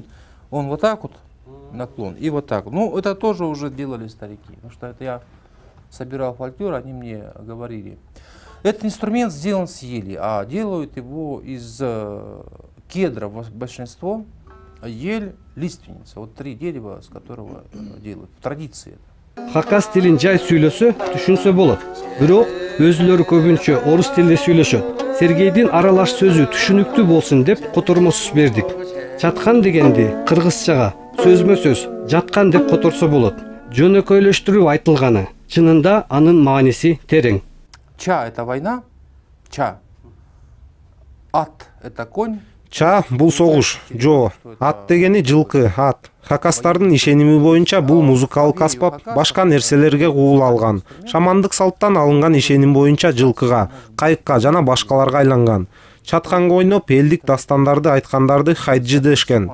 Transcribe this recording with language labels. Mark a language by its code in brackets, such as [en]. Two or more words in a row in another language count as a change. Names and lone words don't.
[ru] Он вот так вот, наклон, и вот так. Ну, это тоже уже делали старики, потому что это я собирал фольклор, они мне говорили. Этот инструмент сделан с ели, а делают его из кедра большинство. Ель, лиственница. Вот 3 дерева, с которого делают. Традиция. [ky] Хакас тилин жай сүйлөсө, түшүнсө болот. Бирок өзүлөрү көбүнчө орус тилинде сүйлөшөт. Сергейдин аралаш сөзү түшүнүктүү болсун деп котормосуз бердик. Чаткан дегенди кыргызчага сөзмө-сөз жаткан деп которсо болот. Жөнөкөйлөштүрүп айтылганы. Чынында анын мааниси терең. [ru] Ча — это война. Ча. Ат — это конь. [ky] Ча бул согуш, жо, ат дегени жылкы, ат. Хакастардын ишеними боюнча бул музыкалык аспап башка нерселерге куула алган. Шамандык салттан алынган ишеним боюнча жылкыга, кайыкка жана башкаларга айланган. Чатканга ойноп элдик дастандарды айткандарды хайджы дешкен.